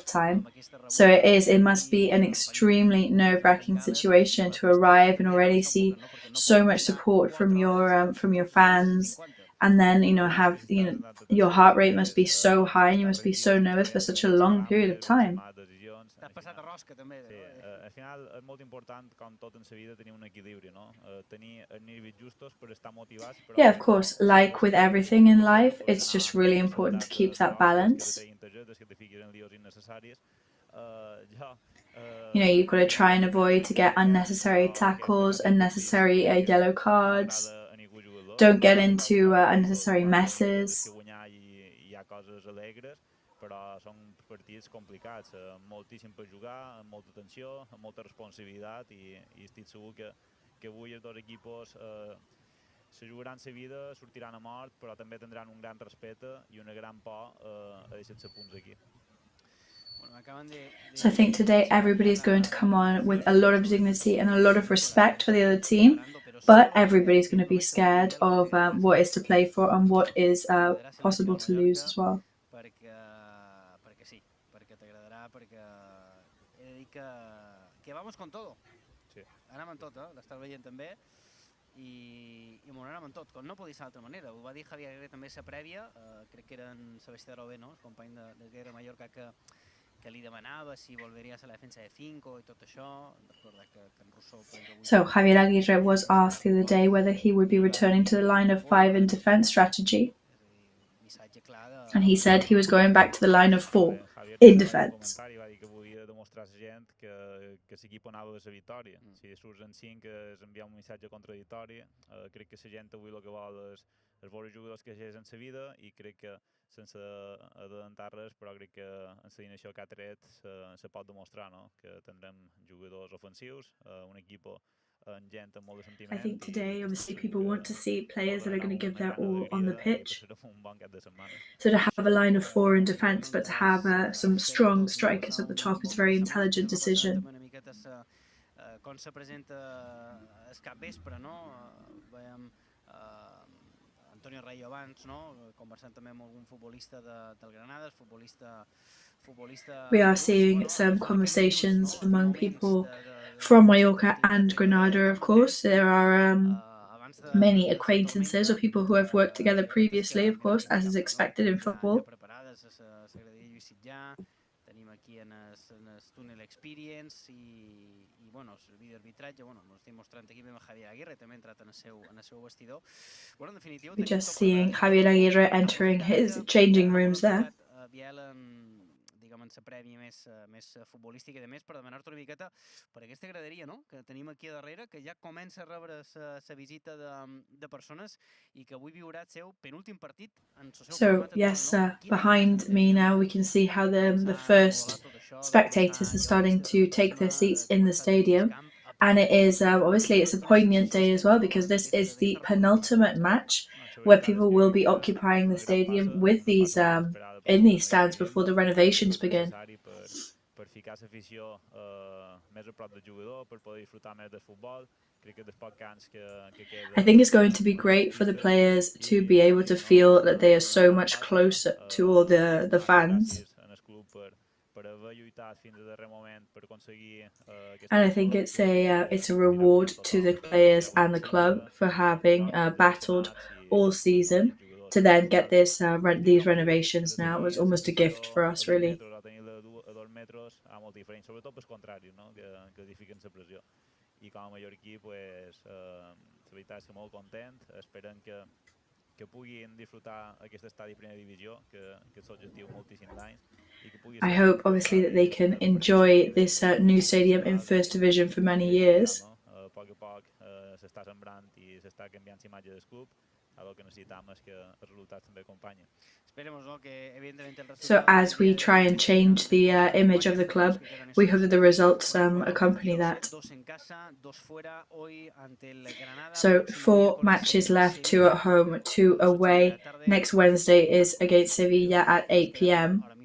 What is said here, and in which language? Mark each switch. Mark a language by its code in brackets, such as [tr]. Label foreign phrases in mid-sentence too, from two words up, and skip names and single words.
[en] time, so it must be an extremely nerve-wracking situation to arrive and already see so much support from your fans, and then have your heart rate must be so high and you must be so nervous for such a long period of time. [ca] Al final és molt important, com tot en la vida, tenir un equilibri, no? Tenir els nivells justos per estar motivats. [en] Yeah, of course, like with everything in life, it's just really important to keep that balance. You've got to try and avoid to get unnecessary tackles, unnecessary yellow cards. Don't get into unnecessary messes. [ca] Però són partits complicats, moltíssim per jugar, amb molta tensió, amb molta responsabilitat i estic segur que avui els dos equipos se jugaran sa vida, sortiran a mort, però també tindran un gran respecte i una gran por a deixar-se punts aquí. [en] So I think today everybody's going to come on with a lot of dignity and a lot of respect for the other team, but everybody's going to be scared of what is to play for and what is possible to lose as well. [ca] Perquè sí, perquè t'agradarà, perquè he de dir que [es] vamos con todo. [ca] Sí. Anem amb tot, l'estàs veient també, i m'ho anem amb tot, com no podia ser d'altra manera. Ho va dir Javier Aguirre també a la prèvia, crec que era en Sebastià Robé, no? El company de RCD Mallorca, que li demanava si volveria a la defensa de 5 i tot això. Que en Rousseau... [en] So Javier Aguirre was asked the other day whether he would be returning to the line of 5 in defense strategy. And he said he was going back to the line of 4 in defense. [ca] Va dir que volia demostrar a la gent que l'equip anava a la victòria. Si surts en 5 és enviar un missatge contradictori. Crec que la gent avui el que vol és veure jugadors que hagin en la vida i crec que sense adelantar res, però crec que en la dinàmica que ha tret se pot demostrar, no? Que tindrem jugadors ofensius, un equip [en] I think today, obviously, people want to see players that are going to give their all on the pitch. So to have a line of 4 in defence, but to have some strong strikers at the top is a very intelligent decision. [ca] Com se presenta el capvespre, no? Veiem Antonio Rayo abans, no? Conversant també amb algun futbolista del Granada, futbolista... [en] We are seeing some conversations among people from Mallorca and Granada, of course. There are many acquaintances or people who have worked together previously, of course, as is expected in football. [ca] Tenim aquí en el Tunnel Experience i bueno, el vídeo arbitratge, bueno, ens estic mostrant aquí amb Javier Aguirre, també ha entrat en el seu vestidor. Bueno, en definitiva... [en] We're just seeing Javier Aguirre entering his changing rooms there. [ca] Diguem, en la prèvia més futbolística i de més, per demanar-te una miqueta per aquesta graderia, no? Que tenim aquí darrere, que ja comença a rebre la visita de persones i que avui viurà el seu penúltim partit en el seu [en] So, yes, behind me now we can see how the first spectators are starting to take their seats in the stadium. And it is, obviously, it's a poignant day as well because this is the penultimate match where people will be occupying the stadium with these in these stands before the renovations begin. [ca] Per ficar l'afició més a prop del jugador, per poder disfrutar més del futbol. Crec que dels pocs camps que queda... [en] I think it's going to be great for the players to be able to feel that they are so much closer to all the fans. And I think it's a reward to the players and the club for having battled all season to then get this these renovations now. It was almost a gift for us, really. [ca] I com a mallorquí, pues, la veritat és que molt content, esperem que puguin disfrutar aquest estadi de primera divisió, que és l'objectiu moltíssims d'anys. [en] I hope, obviously, that they can enjoy this new stadium in First Division for many years. [ca] A poc s'està sembrant i s'està canviant l'imatge del club. El que necessitem és que els resultats també acompanyin. [en] So as we try and change the image of the club, we hope that the results accompany that. So 4 matches left, 2 at home, 2 away. Next Wednesday is against Sevilla at 8 p.m.